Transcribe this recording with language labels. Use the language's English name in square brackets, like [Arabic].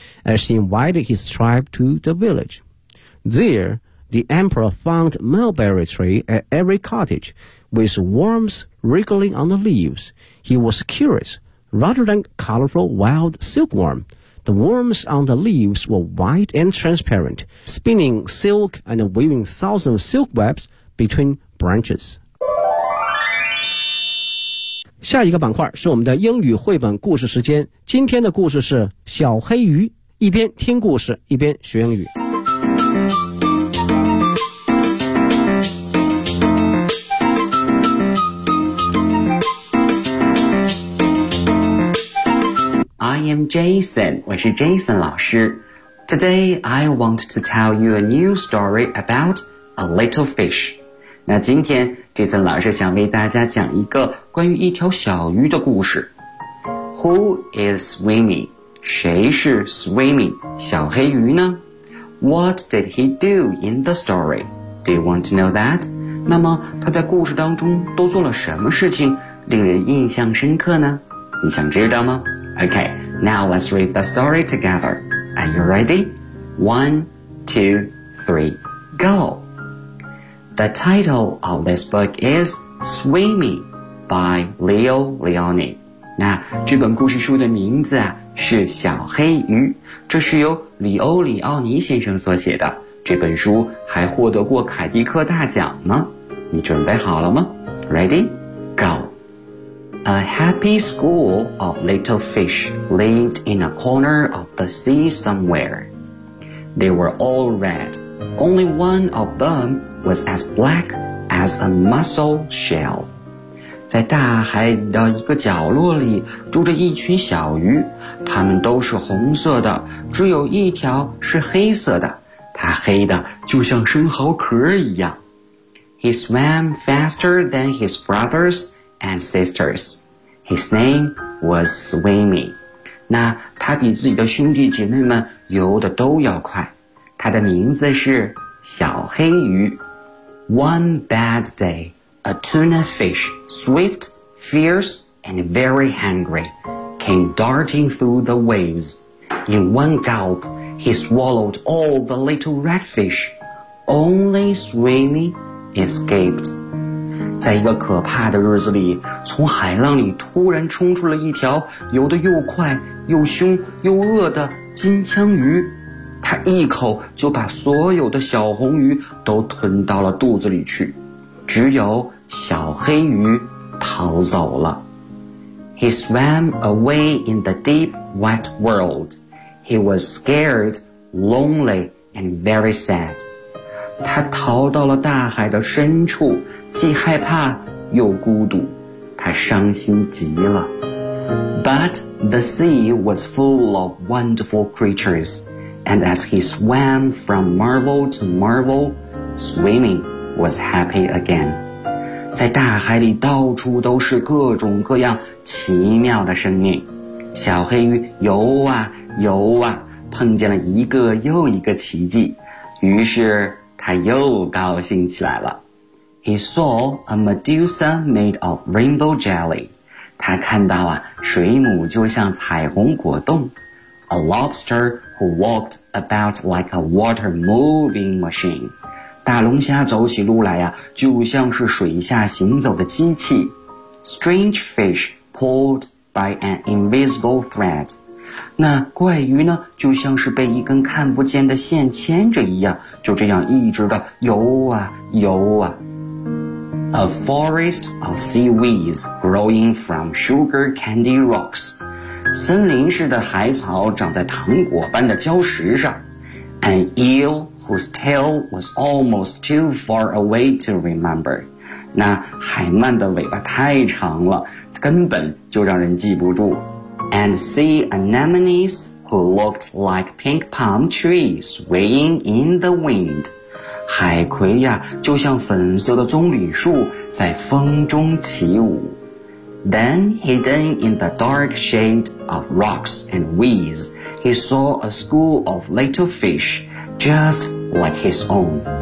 [English] As he invited his tribe to the village. There, the emperor found mulberry tree at every cottage, with worms wriggling on the leaves. He was curious. Rather than colorful wild silkworm, the worms on the leaves were white and transparent, spinning silk and weaving thousands of silk webs between branches. [Chinese] 下一个板块是我们的英语绘本故事时间。今天的故事是小黑鱼，一边听故事一边学英语。 [English] I am Jason, [Chinese] 我是 Jason 老师。 [English] Today I want to tell you a new story about a little fish. [Chinese] 那今天这次老师想为大家讲一个关于一条小鱼的故事。 [English] Who is Swimmy? [Chinese] 谁是 Swimmy? 小黑鱼呢? [English] What did he do in the story? Do you want to know that? [Chinese] 那么他在故事当中都做了什么事情令人印象深刻呢? 你想知道吗? [English] Okay, now let's read the story together. Are you ready? 1, 2, 3, go! The title of this book is Swimmy by Leo Leoni. [Chinese] 那这本故事书的名字啊是小黑鱼，这是由里欧里奥尼先生所写的。这本书还获得过凯迪克大奖呢。你准备好了吗？ [English] Ready? Go! A happy school of little fish lived in a corner of the sea somewhere. They were all red. Only one of them,was as black as a mussel shell. [Chinese] 在大海的一个角落里住着一群小鱼，它们都是红色的，只有一条是黑色的，它黑的就像生蚝壳一样。 [English] He swam faster than his brothers and sisters. His name was Swimmy. [Chinese] 那他比自己的兄弟姐妹们游得都要快，他的名字是小黑鱼。 [English] One bad day, a tuna fish, swift, fierce, and very hungry, came darting through the waves. In one gulp, he swallowed all the little redfish. Only Swimmy escaped. [Chinese] 在一个可怕的日子里，从海浪里突然冲出了一条游得又快又凶又恶的金枪鱼。他一口就把所有的小红鱼都吞到了肚子里去，只有小黑鱼逃走了。 [English] He swam away in the deep, wet world. He was scared, lonely, and very sad. [Chinese] 他逃到了大海的深处，既害怕又孤独，他伤心极了。 [English] But the sea was full of wonderful creatures. And as he swam from marvel to marvel, Swimmy was happy again. [Chinese] 在大海里到处都是各种各样奇妙的生命。小黑鱼游啊游啊，碰见了一个又一个奇迹，于是他又高兴起来了。 [English] He saw a Medusa made of rainbow jelly. [Chinese] 他看到啊，水母就像彩虹果冻。 [English] A lobster who walked about like a water moving machine. [Chinese] 大龙虾走起路来啊，就像是水下行走的机器。 [English] Strange fish pulled by an invisible thread. [Chinese] 那怪鱼呢，就像是被一根看不见的线牵着一样，就这样一直的游啊游啊。 [English] A forest of seaweeds growing from sugar candy rocks. [Chinese] 森林似的海草长在糖果般的礁石上。 [English] An eel whose tail was almost too far away to remember. [Chinese] 那海鳗的尾巴太长了，根本就让人记不住。 [English] And see anemones who looked like pink palm trees swaying in the wind. [Chinese] 海葵呀，就像粉色的棕榈树在风中起舞。 [English] Then, hidden in the dark shade of rocks and weeds, he saw a school of little fish, just like his own.